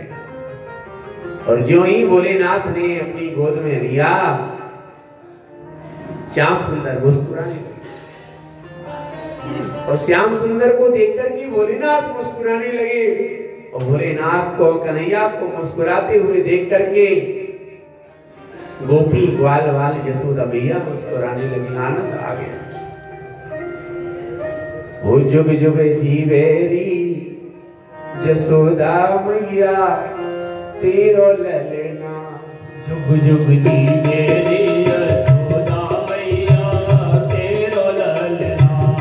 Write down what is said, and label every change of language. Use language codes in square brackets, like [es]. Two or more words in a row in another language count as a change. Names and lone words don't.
[hi] और जो ही भोलेनाथ ने अपनी गोद में लिया, श्याम सुंदर मुस्कुराने लगे। और श्याम सुंदर को देखकर के भोलेनाथ मुस्कुराने लगे। और भोलेनाथ को, कन्हैया को मुस्कुराते हुए देख करके गोपी ग्वाल वाल यशोदा मैया मुस्कुराने लगी। आनंद आ गया। [bra] ओ जुग जुग जीवेरी यशोदा मैया तेरो ललना, जुग जुग जीवेरी यशोदा मैया तेरो ललना,